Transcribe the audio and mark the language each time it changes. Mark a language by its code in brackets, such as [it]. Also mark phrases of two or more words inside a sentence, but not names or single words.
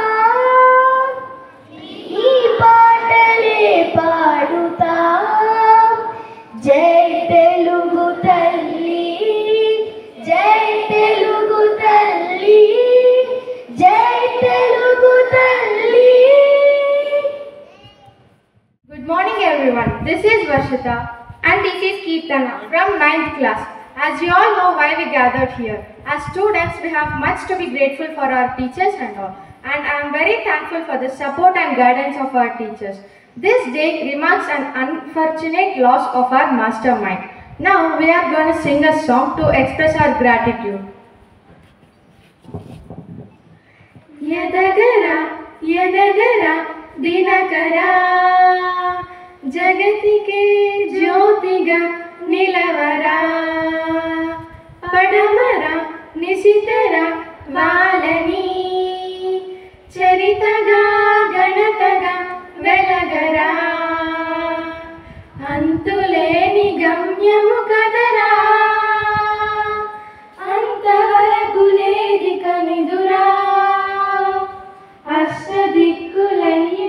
[te] నీ పాటలే పాడుతా జై తెలుగు తల్లి జై తెలుగు తల్లి జై తెలుగు తల్లి. [en] Good morning everyone, this is Varshita and this is Keertana from 9th class. As you all know why we gathered here. As students we have much to be grateful for our teachers and all. And I am very thankful for the support and guidance of our teachers. This day remarks an unfortunate loss of our mastermind. Now we are going to sing a song to express our gratitude. [te] ఎదగరా ఎదగరా దినకరా జగతికే జ్యోతిగా నిలవరా పడమరా నిశితరా వాలని చరితగా ఘనతగా వెలగరా అంతులేని గమ్యము కదరా అంతవరకు లేదిక నిదురా అష్టదిక్కుల